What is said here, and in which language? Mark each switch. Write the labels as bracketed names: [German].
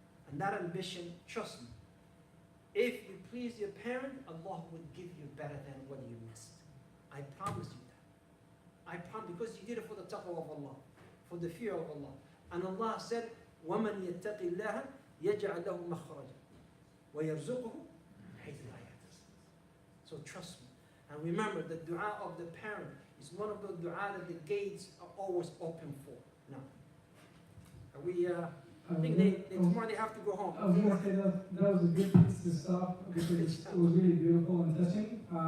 [English] And that ambition, trust me, if you please your parent, Allah will give you better than what you missed. I promise you that. I promise, because you did it for the taqwa of Allah, for the fear of Allah. And Allah said, [Arabic] وَمَنْ يَتَّقِ اللَّهَ يجعل له مخرجا ويرزقه من حيث لا يحتسب. [English] So trust me. And remember, the dua of the parent is one of the dua that the gates are always open for. Now, are we, I think tomorrow they have to go home. I was going to say that was a good place to stop because it was really beautiful and touching.